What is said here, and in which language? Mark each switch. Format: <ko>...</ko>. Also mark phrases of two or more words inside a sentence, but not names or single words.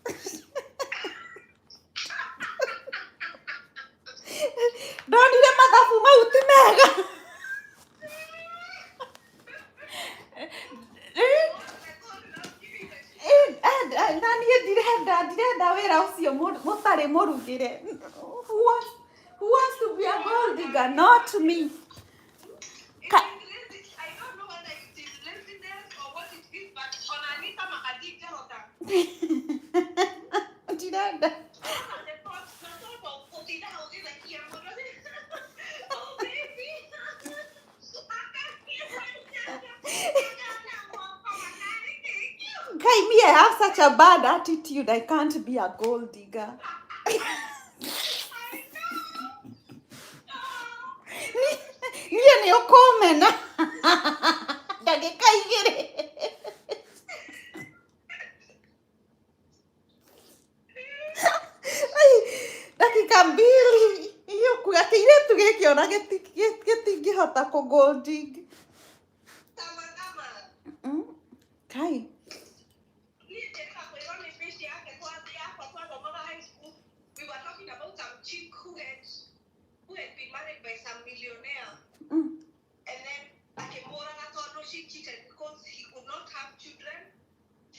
<ki>Ndonire mathabu mau ti mega. Na niĩ ndirenda wĩra ũcio mũtarĩ mũrugĩre.</ki> <en>Who wants to be a gold digger? Not me. I don't know whether it is laziness or what it is, but on Anita Mahadija Hota.</en> <ki>Ndirenda. Kai,</ki> <en>me, I have such a bad attitude. I can't be a gold digger.</en> <ki>Niĩ nĩ ũkũmena. Ndagĩka igĩrĩ.</ki> <sw>Dakika mbili.</sw> <ki>Hiyo kuga kĩirĩtu gĩkĩ ona gĩtingĩhota kũ</ki> <en>gold dig.</en> <ki>Kai.</ki> <en>We were talking about some chick who had been married by some millionaire. And then Akemora thought no, she cheated because he could not have children.</en>